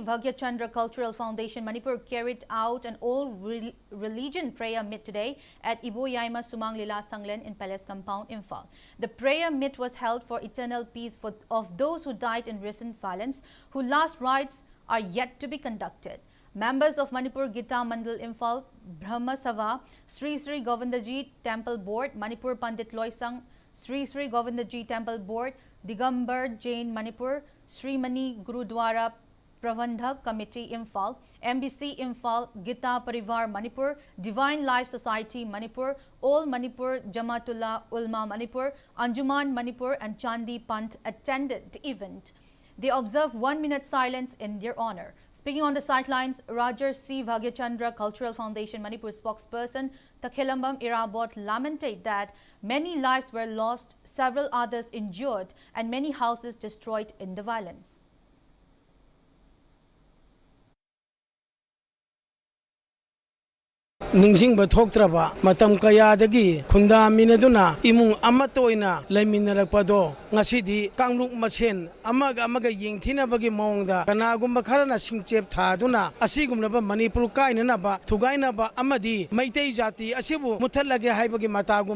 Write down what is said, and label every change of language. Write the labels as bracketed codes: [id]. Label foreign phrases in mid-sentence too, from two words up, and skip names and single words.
[en] Bhagyachandra Cultural Foundation Manipur carried out an all-religion prayer meet today at Ibo Yaima Sumang Lila Sanglen in Palace Compound, Imphal. The prayer meet was held for eternal peace of those who died in recent violence, whose last rites are yet to be conducted. Members of Manipur Gita Mandal Imphal, Brahma Sabha, Sri Sri Govindaji Temple Board, Manipur Pandit Loisang, Sri Sri Govindaji Temple Board, Digambar Jain Manipur, Sri Mani Gurudwara Pravandhak Committee Imphal, MBC Imphal, Gita Parivar Manipur, Divine Life Society Manipur, All Manipur Jamatullah Ulma Manipur, Anjuman Manipur and Chandi Panth attended the event. They observed 1-minute silence in their honor. Speaking on the sidelines, Rajarshi C. Bhagyachandra Cultural Foundation Manipur spokesperson Takhilambam Irabot lamented that many lives were lost, several others injured, and many houses destroyed in the violence. [mni] ningsingba thoktraba matam kayadagi khunda minaduna imung amat oina laiminarakpado ngasi kangluk machen amaga yingthina bagi mongda kanagumba kharana singchep thaduna asigumnaba Manipur kainana ba thugaina ba amadi maitei jati asibu muthalage haibagi matagum